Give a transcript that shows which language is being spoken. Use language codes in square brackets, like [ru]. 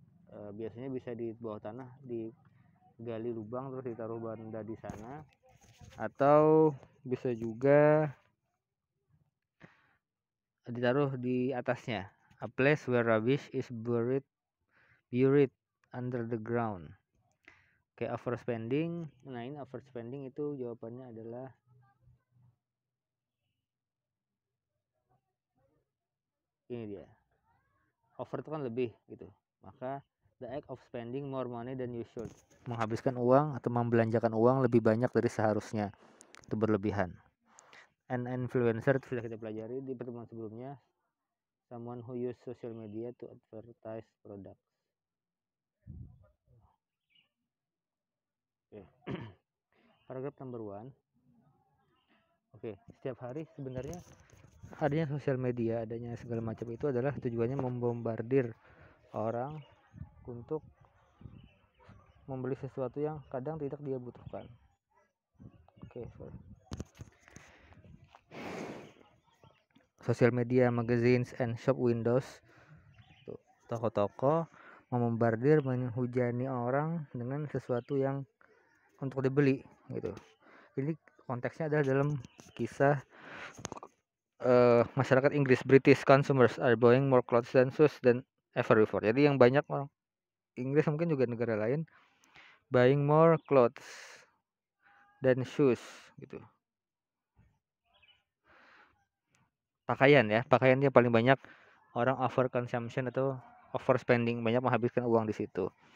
[id] Biasanya bisa di bawah tanah, digali lubang terus ditaruh benda di sana, atau bisa juga ditaruh di atasnya. [en] A place where rubbish is buried under the ground. [id] Oke, overspending. Nah, ini overspending itu jawabannya adalah ini dia. Over itu kan lebih gitu. [en] Maka the act of spending more money than you should. [id] Menghabiskan uang atau membelanjakan uang lebih banyak dari seharusnya. Itu berlebihan. An influencer itu sudah kita pelajari di pertemuan sebelumnya. [en] Someone who use social media to advertise products. [id] Oke. Paragraf number 1. Oke, setiap hari sebenarnya adanya sosial media, adanya segala macam itu adalah tujuannya membombardir orang untuk membeli sesuatu yang kadang tidak dia butuhkan. [en] Oke, Social media, magazines, and shop windows. [id] Toko-toko membombardir, menghujani orang dengan sesuatu yang untuk dibeli gitu. Ini konteksnya adalah dalam kisah masyarakat Inggris. [en] British consumers are buying more clothes than shoes than ever before. [id] Jadi yang banyak orang Inggris, mungkin juga negara lain, [en] buying more clothes than shoes [id] gitu. Pakaiannya paling banyak orang over consumption atau overspending, banyak menghabiskan uang di situ.